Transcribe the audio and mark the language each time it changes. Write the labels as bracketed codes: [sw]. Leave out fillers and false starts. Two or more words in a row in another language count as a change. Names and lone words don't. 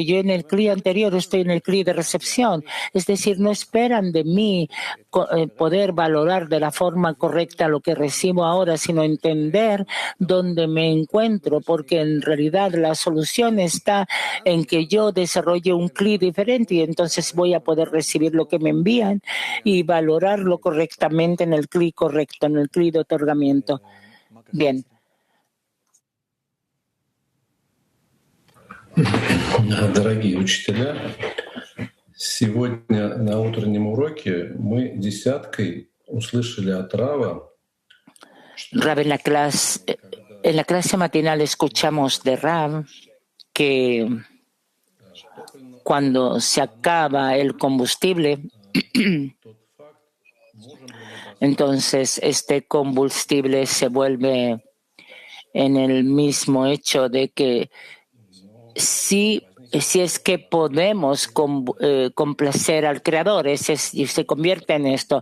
[es] Yo en el CLI anterior estoy en el CLI de recepción. Es decir, no esperan de mí poder valorar de la forma correcta lo que recibo ahora, sino entender dónde me encuentro, porque en realidad la solución está en que yo desarrolle un CLI diferente y entonces voy a poder recibir lo que me envían y valorarlo correctamente en el CLI correcto, en el CLI de otorgamiento. Bien. [ru] Дорогие учителя, сегодня на утреннем уроке мы десяткой услышали от Рава. [es] Rav, en la clase matinal escuchamos de Rav que cuando se acaba el combustible, entonces este combustible se vuelve en el mismo hecho de que si es que podemos complacer al Creador, y se convierte en esto.